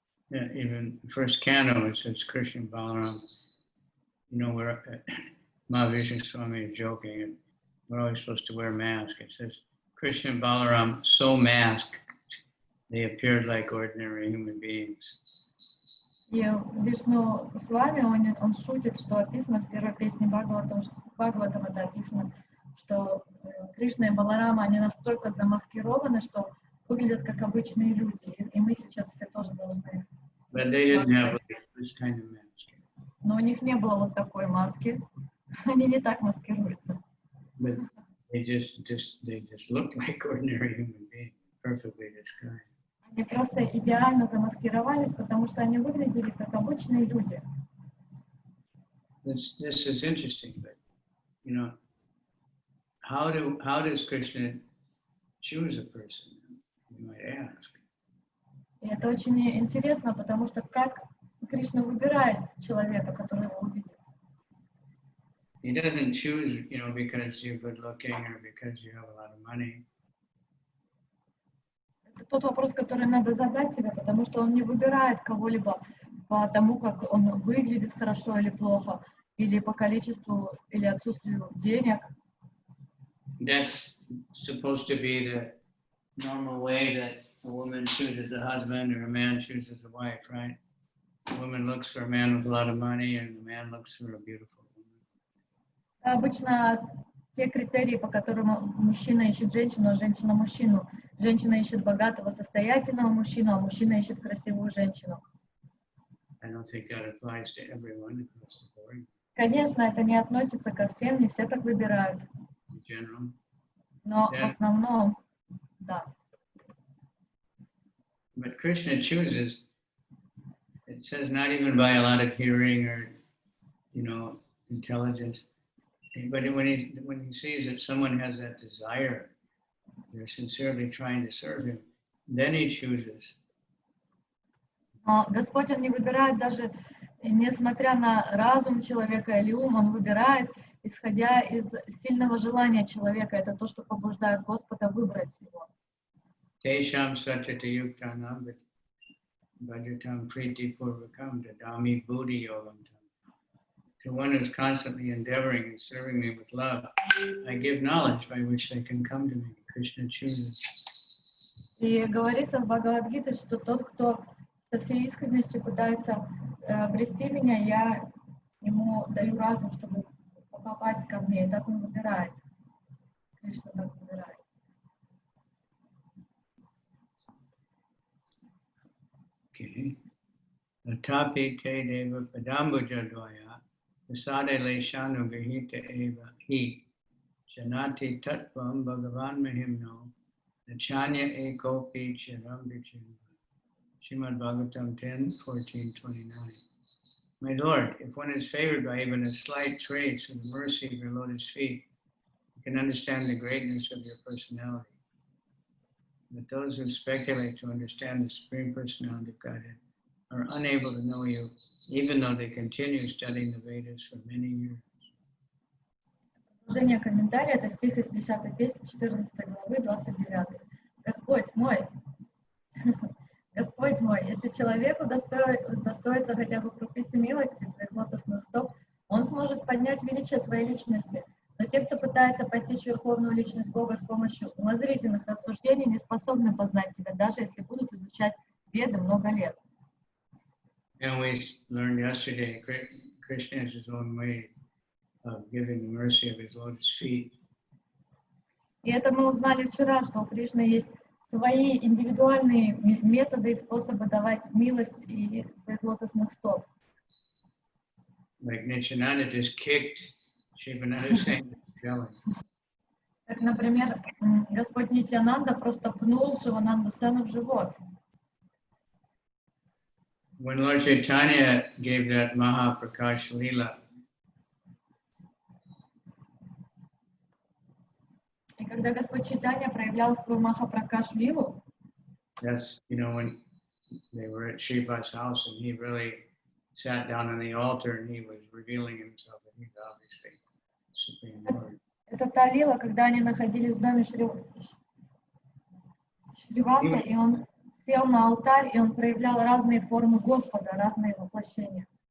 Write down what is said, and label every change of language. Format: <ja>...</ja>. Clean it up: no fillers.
<en>Yeah, even first canto, it says Krishna Balaram. You know, Mahāprabhu Swami is joking, and we're always supposed to wear masks. It says Krishna and Balaram, so masked, they appeared like ordinary human beings.</en> <ru>И Вишну с вами, он шутит, что описано в первой песне Бхагаватам, это описано, что Кришна и Баларама, они настолько замаскированы, что выглядят как обычные люди. И мы сейчас все тоже должны.</ru> <en>But they didn't have this kind of mask.</en> <ru>Но у них не было вот такой маски. Они не так маскируются.</ru> <en>But they just looked like ordinary human beings, perfectly disguised.</en> <ru>Они просто идеально замаскировались, потому что они выглядели как обычные люди.</ru> <en>This is interesting, but you know, how does Krishna choose a person? You might ask.</en> <ru>И это очень интересно, потому что как Кришна выбирает человека, который его увидит.</ru> <en>He doesn't choose, you know, because you're good looking or because you have a lot of money.</en> <ru>Это тот вопрос, который надо задать себе, потому что он не выбирает кого-либо по тому, как он выглядит хорошо или плохо, или по количеству или отсутствию денег.</ru> <en>That's supposed to be the normal way that a woman chooses a husband or a man chooses a wife, right? A woman looks for a man with a lot of money and a man looks for a beautiful woman.</en> <ru>Обычно те критерии, по которым мужчина ищет женщину, а женщина мужчину. Женщина ищет богатого, состоятельного мужчину, а мужчина ищет красивую женщину.</ru> <en>I don't think that applies to everyone across the board.</en> <ru>Конечно, это не относится ко всем, не все так выбирают.</ru> <en>In general.</en> <ru>Но в основном, да.</ru> <en>But Krishna chooses, it says not even by a lot of hearing or, you know, intelligence, but when he sees that someone has that desire, they're sincerely trying to serve him, then he chooses.</en> <ru>Но Господь, Он не выбирает даже, несмотря на разум человека или ум, Он выбирает, исходя из сильного желания человека. Это то, что побуждает Господа выбрать его.</ru> <sa>Tesham satyata yuktanam bhajatam priti purvakam dadami buddhi yogamtam</sa> <en>To one who's constantly endeavoring and serving me with love, I give knowledge by which they can come to me. Krishna chooses.</en> <ru>И говорится в Бхагавад-гите, что тот, кто со всей искренностью пытается обрести меня, я ему даю разум, чтобы попасть ко мне, и так он выбирает. Кришна так выбирает.</ru> <sa>Okay. Atapi te deva padambuja dvaya Asade leshanu gahita eva hi Janati tatvam bhagavan mahimno Nachanya ekopi chiram vichimva.</sa> <en>Srimad Bhagavatam 10:14-29. My Lord, if one is favored by even a slight trace of the mercy of your lotus feet, you can understand the greatness of your personality. But those who speculate to understand the Supreme Personality of Godhead are unable to know you, even though they continue studying the Vedas for many years.</en> <ru>Продолжение комментария, это стих из 10 песни 14 главы 29. Господь мой, Господь мой, если человеку удостоится хотя бы крупицы милости своих лотосных стоп, он сможет поднять величие твоей личности. Но те, кто пытается постичь верховную личность Бога с помощью умозрительных рассуждений, не способны познать тебя, даже если будут изучать Веды много лет.</ru> <en>And we learned yesterday, Krishna has his own way of giving the mercy of his lotus feet.</en> <ru>И это мы узнали вчера, что у Кришны есть свои индивидуальные методы и способы давать милость и своих лотосных стоп.</ru> <en>Like Nityananda just kicked Shivananda saying jealous.</en> <ru>Как, например, Господь Нитьянанда просто пнул Шивананду Сену в живот.</ru> <en>When Lord Chaitanya gave that Madiha-lila,</en> <ru>И когда Господь Чайтанья проявлял свою Махапракаш-лилу,</ru> <en>that's, when they were at Shrivat's house and he really sat down on the altar and he was revealing himself, and he's obviously Supreme Lord.</en> <ru>это та лила, когда они находились в доме Шриваса, и он сел на алтарь, и он проявлял разные формы Господа, разные воплощения.</ru>